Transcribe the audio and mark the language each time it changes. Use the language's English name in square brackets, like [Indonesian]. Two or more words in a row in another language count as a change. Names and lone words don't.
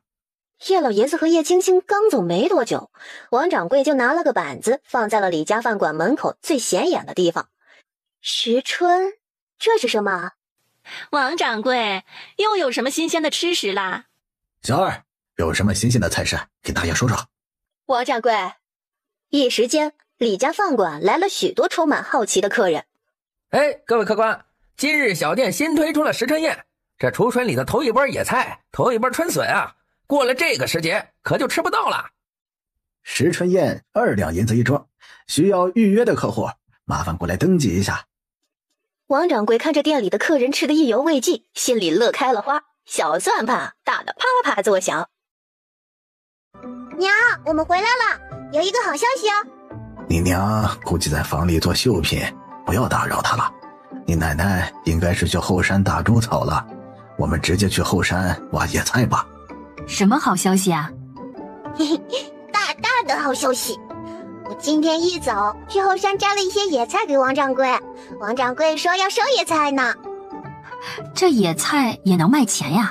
[Chinese] 叶老爺子和葉青青剛走沒多久，王掌櫃就拿了個板子放在了李家飯館門口最顯眼的地方。時春，這是什麼？王掌櫃，又有什麼新鮮的吃食啦？小二，有什麼新鮮的菜式，給大爺說說。王掌櫃，一時間，李家飯館來了許多充滿好奇的客人。各位客官，今日小店新推出了時春宴，這廚春裡的頭一波野菜，頭一波春筍啊，過了這個時節可就吃不到了。時春宴2兩銀子一桌，需要預約的客戶麻煩過來登記一下。王掌櫃看着店裡的客人吃得意猶未盡，心裡樂開了花，小算盤打得啪啪作響。娘，我們回來了，有一個好消息哦。你娘估計在房裡做繡品，不要打擾她了。你奶奶應該是去後山打豬草了，我們直接去後山挖野菜吧。什麼好消息啊？大大的好消息！我今天一早去後山摘了一些野菜給王掌櫃，王掌櫃說要收野菜呢。這野菜也能賣錢呀？